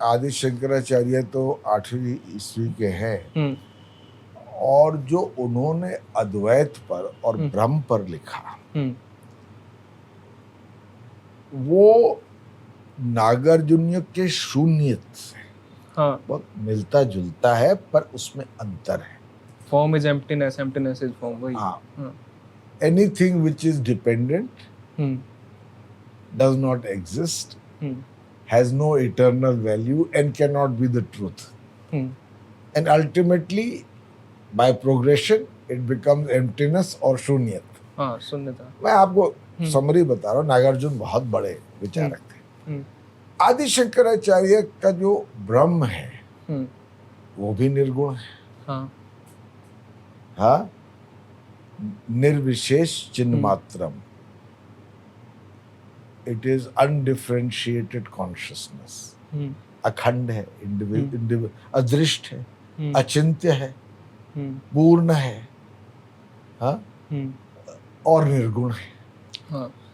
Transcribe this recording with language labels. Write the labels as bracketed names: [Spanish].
[Hindi] आदि शंकराचार्य तो 8वीं ईस्वी के हैं और जो उन्होंने अद्वैत पर और ब्रह्म पर लिखा वो नागार्जुनिय के शून्य से बहुत मिलता जुलता है, पर उसमें अंतर है। [English] Form is emptiness, emptiness is form. [Hindi] वही [English] anything which is dependent does not exist, has no eternal value and cannot be the truth. And ultimately by progression it becomes emptiness or शून्यत। [Hindi] शून्यता। मैं आपको समरी बता रहा हूँ। नागार्जुन बहुत बड़े विचारक थे। आदि शंकराचार्य का जो ब्रह्म है वो भी निर्गुण है। हाँ, निर्विशेष चिन्ह मात्रम, [English] it is undifferentiated consciousness, [Hindi] अखंड है, अदृष्ट है, अचिंत्य है, पूर्ण है, हाँ, और निर्गुण है।